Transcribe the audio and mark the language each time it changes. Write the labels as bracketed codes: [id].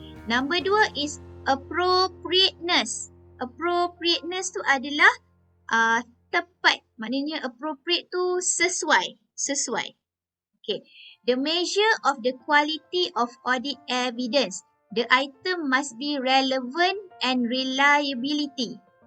[en] Number dua is appropriateness. [ms] Appropriateness tu adalah tepat. Maknanya appropriate tu sesuai. Okay. [en] The measure of the quality of audit evidence. The item must be relevant and reliability.